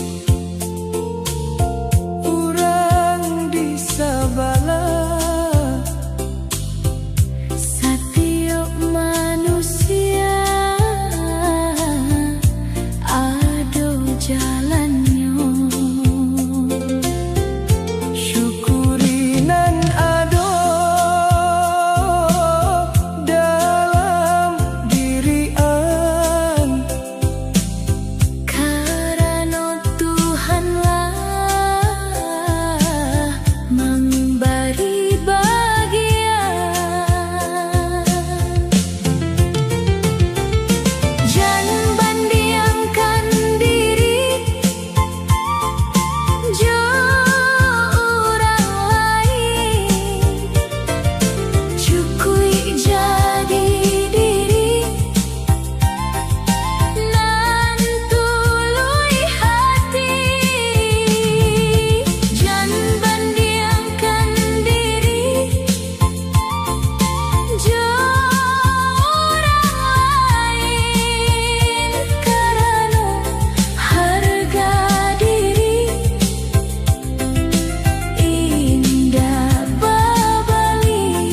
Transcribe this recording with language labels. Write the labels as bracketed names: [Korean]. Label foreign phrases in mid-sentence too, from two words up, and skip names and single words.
[Minangkabau] urang di sabala [Indonesian] Setiap manusia ada jalannya [Minangkabau] syukurinan ado dalam diri karena Tuhanlah memberi bagian jangan bandiangkan diri jo orang lain cukui jadi diri nan tului hati jangan bandiangkan diri jo orang lain karena harga diri indah babali.